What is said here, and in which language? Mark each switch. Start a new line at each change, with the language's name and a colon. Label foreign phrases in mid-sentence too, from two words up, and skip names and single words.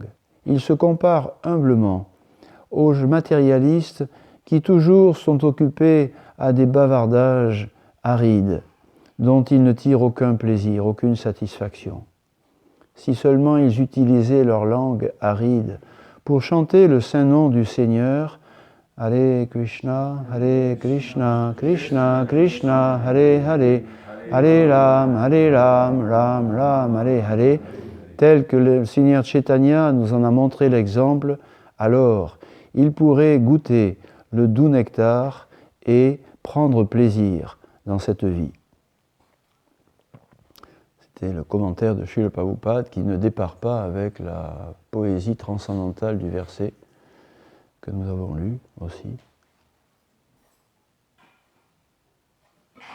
French: Il se compare humblement aux matérialistes qui toujours sont occupés à des bavardages arides, dont ils ne tirent aucun plaisir, aucune satisfaction. Si seulement ils utilisaient leur langue aride pour chanter le saint nom du Seigneur,
Sanskrit: Hare Krishna, Krishna Krishna, Hare Hare, Hare Ram, Ram Ram, Hare Hare,
French: tel que le Seigneur Chaitanya nous en a montré l'exemple, alors il pourrait goûter le doux nectar et prendre plaisir dans cette vie. C'était le commentaire de Srila Prabhupada qui ne départ pas avec la poésie transcendantale du verset que nous avons lu aussi.